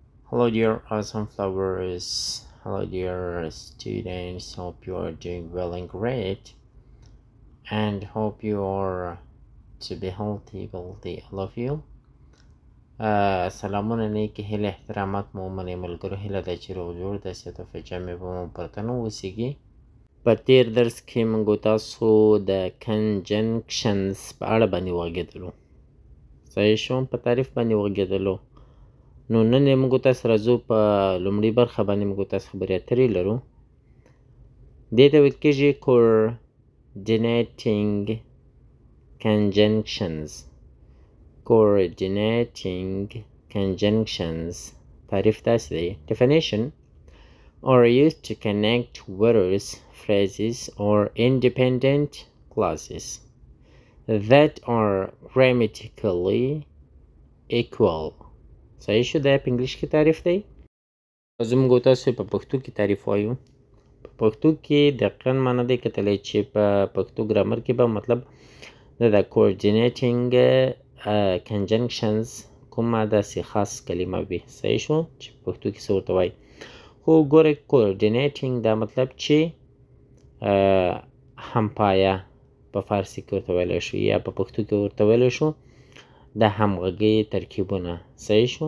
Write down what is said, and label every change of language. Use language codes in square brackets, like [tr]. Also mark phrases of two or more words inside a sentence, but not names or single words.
[en] Hello dear awesome flowers. Hello dear students. Hope you are doing well and great. And hope you are to be healthy, all of you. [ps] سلامونه نیکی هیله احترامات مو منې ملګرو هیله ده چې روغ جوړ داسې د جامې به مو پرته نه اوسیږي. په تیر درس کې موږ تاسو د کنجنکشنز په اړه باندې وغږېدلو. صحیح شو؟ په تعریف باندې وغږېدلو. نو نن یې موږ تاسو راځو په لومړۍ برخه باندې موږ تاسو خبرې اترې لرو. دې ته ویل کېږي [en] coordinating conjunctions. Coordinating conjunctions. [ps] تعریف داسې دی. [en] Definition: are used to connect words, phrases, or independent clauses that are grammatically equal. [ps] صحیح شو؟ دا په انګلیش کې تعریف دی. زموږ تاسو په پښتو کې تعریف وایو. په پښتو کې دقیقاً معنی دی کتلی چې په پښتو ګرامر کې به مطلب د [en] coordinating conjunctions [ps] کومه داسې خاص کلمه وي. صحیح شو؟ چې په پښتو کې څه ورته وایي. خو ګوره coordinating دا مطلب چې همپایه په فارسي کې ورته ویلی شو یا په پښتو کې ورته ویلی شو د همغږۍ ترکیبونه. صحیح شو؟